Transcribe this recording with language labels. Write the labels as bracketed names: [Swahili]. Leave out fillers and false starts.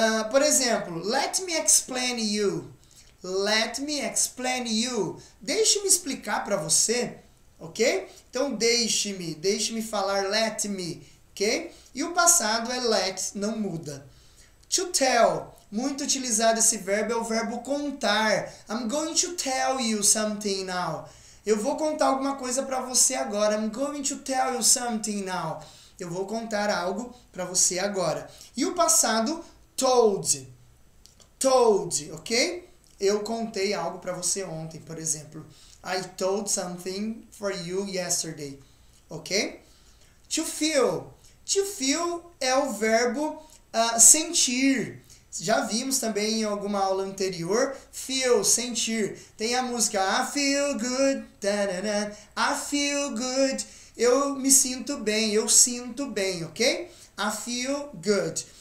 [Portuguese] Por exemplo, [English] let me explain you. Let me explain you. [Portuguese] Deixe-me explicar para você, ok? Então, deixe-me falar let me, ok? E o passado é let, não muda. To tell, muito utilizado esse verbo, é o verbo contar. [English] I'm going to tell you something now. [Portuguese] Eu vou contar alguma coisa para você agora. [English] I'm going to tell you something now. [Portuguese] Eu vou contar algo para você agora. E o passado, told. Told, ok? Eu contei algo para você ontem, por exemplo. [English] I told something for you yesterday. Ok? [Portuguese] To feel. To feel é o verbo sentir. Já vimos também em alguma aula anterior, feel, sentir. Tem a música [English] I feel good, I feel good. [Portuguese] Eu me sinto bem, eu sinto bem, ok? [English] I feel good.